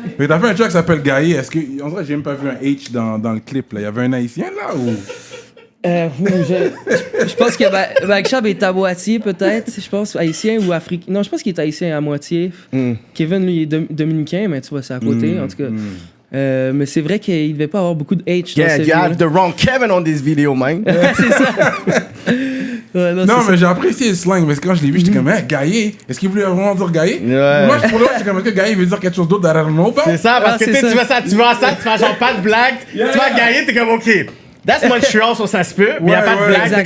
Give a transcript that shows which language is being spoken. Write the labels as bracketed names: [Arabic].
[French] Mais t'as fait un track qui s'appelle Gaillé. Est-ce que... On dirait que j'ai même pas vu un H dans le clip, là. Il y avait un Haïtien, là, ou... Je pense que Bagshab est à moitié, peut-être. Je pense haïtien ou africain. Non, je pense qu'il est haïtien à moitié. Kevin, lui, est dominicain, mais tu vois, c'est à côté, en tout cas. Mais c'est vrai qu'il devait pas avoir beaucoup de H dans cette [English] you have the wrong Kevin on this video, man. [French] C'est ça. Non, mais j'ai apprécié le slang, parce que quand je l'ai vu, j'étais comme, Gaillé, est-ce qu'il voulait vraiment dire Gaillé? Moi, pour moi, j'étais comme, est-ce que Gaillé veut dire quelque chose d'autre derrière le mot? C'est ça, parce que tu fais ça, tu fais genre pas de blague, tu vas Gaillé, t'es comme, OK. [English] That's Montreal, [French] ça se peut, mais il n'y a pas de blague.